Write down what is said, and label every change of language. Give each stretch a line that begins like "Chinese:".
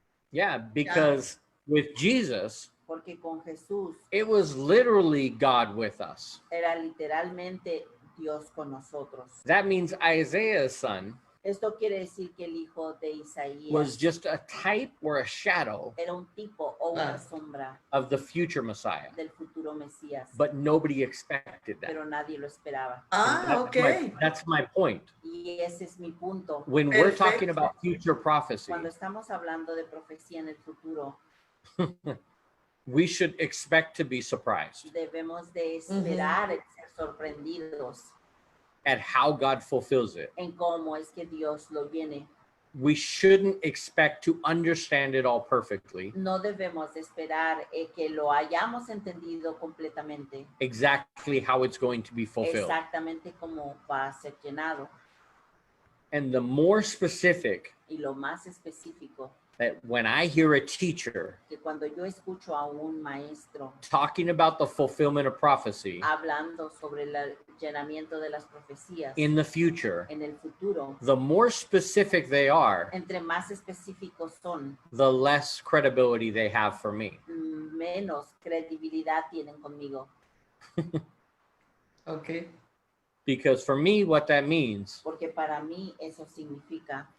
English: Yeah, because with Jesus,
Spanish: Porque con Jesús
English: it was literally God with us.
Spanish: era literalmente Dios con nosotros.
English: That means Isaiah's son
Spanish: Esto quiere decir que el hijo de Isaías
English: was just a type or a shadow
Spanish: era un tipo o una sombra
English: of the future Messiah.
Spanish: del futuro Mesías,
English: But nobody expected that.
Spanish: pero nadie lo esperaba.
English: Ah, ok. That's my point.
Spanish: Y ese es mi punto.
English: When we're
Spanish: Perfecto.
English: talking about future prophecy,
Spanish: Cuando estamos hablando de profecía en el futuro,
English: we should expect to be surprised
Spanish: debemos de esperar ser sorprendidos
English: at how God fulfills it.
Spanish: en cómo es que Dios lo viene.
English: We shouldn't expect to understand it all perfectly,
Spanish: No debemos de esperar que lo hayamos entendido completamente,
English: exactly how it's going to be fulfilled.
Spanish: exactamente cómo va a ser llenado.
English: And the more specific
Spanish: Y lo más específico,
English: that when I hear a teacher
Spanish: que cuando yo escucho a un maestro
English: talking about the fulfillment of prophecy
Spanish: hablando sobre el llenamiento de las profecías
English: in the future,
Spanish: en el futuro,
English: the more specific they are,
Spanish: entre más específicos son,
English: the less credibility they have for me.
Spanish: menos credibilidad tienen conmigo.
English: Ok. Because for me, what that means,
Spanish: Porque para mí eso significa